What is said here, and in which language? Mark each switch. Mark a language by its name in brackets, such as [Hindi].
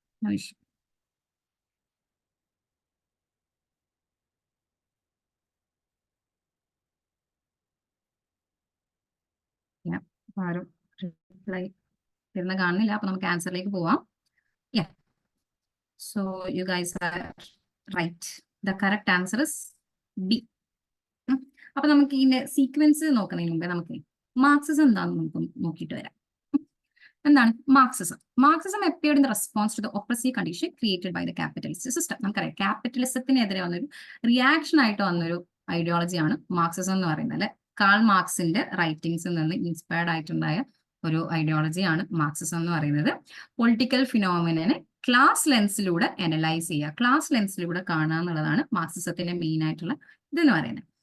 [Malayalam] ആവശ്യം ആരും റിപ്ലൈ തരുന്ന കാണുന്നില്ല. അപ്പൊ നമുക്ക് ആൻസറിലേക്ക് പോവാം. [English] So you guys are right. The correct answer is B. [Malayalam] അപ്പൊ നമുക്ക് ഇതിന്റെ സീക്വൻസ് നോക്കുന്നതിന് മുമ്പേ നമുക്ക് മാർക്സിസം എന്താണെന്ന് നമുക്ക് നോക്കിയിട്ട് വരാം. എന്താണ് Marxism? [English] Marxism appeared in the response to the oppressive condition created by the capitalist system. [Malayalam] നമുക്കറിയാം ക്യാപിറ്റലിസത്തിനെതിരെ വന്നൊരു റിയാക്ഷൻ ആയിട്ട് വന്നൊരു ഐഡിയോളജിയാണ് മാർക്സിസം എന്ന് പറയുന്നത് അല്ലെ. കാൾ മാർക്സിന്റെ റൈറ്റിംഗ്സിൽ നിന്ന് ഇൻസ്പയർഡ് ആയിട്ടുണ്ടായ ഒരു ഐഡിയോളജിയാണ് മാർക്സിസം എന്ന് പറയുന്നത്. പൊളിറ്റിക്കൽ ഫിനോമിനെ ക്ലാസ് ലെൻസിലൂടെ അനലൈസ് ചെയ്യുക, ക്ലാസ് ലെൻസിലൂടെ കാണുക എന്നുള്ളതാണ് മാർക്സിസത്തിന്റെ മെയിൻ ആയിട്ടുള്ള ഇതെന്ന് പറയുന്നത്.